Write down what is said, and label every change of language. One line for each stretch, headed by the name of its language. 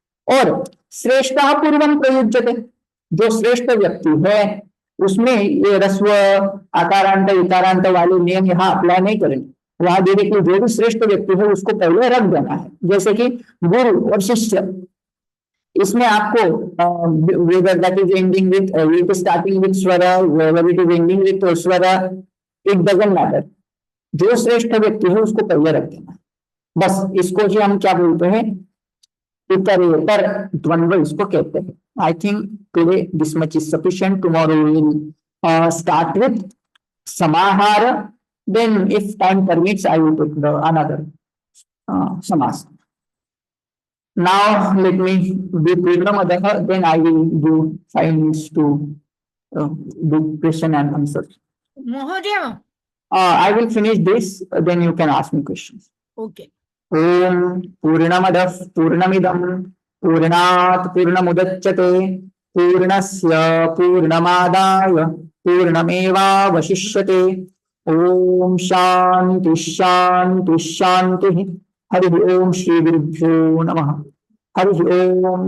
Hindi: और
Sanskrit: श्रेष्ठ पूर्वम प्रयुज्यते,
Hindi: जो श्रेष्ठ व्यक्ति है उसमें ये रस्व आकारांत इकारांत वाले नियम यहाँ अप्लाई नहीं करेंगे। वहां डायरेक्टली जो भी श्रेष्ठ व्यक्ति है उसको पहले रख देना है, जैसे कि गुरु और शिष्य। इसमें आपको
English: whether that is ending with it is starting with swara, whether it is ending with swara, it doesn't matter,
Hindi: जो श्रेष्ठ व्यक्ति है उसको पहले रख देना। बस इसको ही हम क्या बोलते हैं, उत्तरेतर द्वंद्व इसको कहते हैं।
English: I think today this much is sufficient. Tomorrow we will start with samahar, then if time permits I will take the another samas. Now let me do Purnamadah, then I will do 5 minutes to do question and answer.
Hindi: महोदय,
English: I will finish this, then you can ask me questions. Okay.
Sanskrit: ओम पूर्णमदः पूर्णमिदं पूर्णात् पूर्णमुदच्यते पूर्णस्य पूर्णमादाय पूर्णमेवावशिष्यते। ओम शांति शांति शांति। हरि ओम श्री गुरुभ्यो नमः। हरि ओम।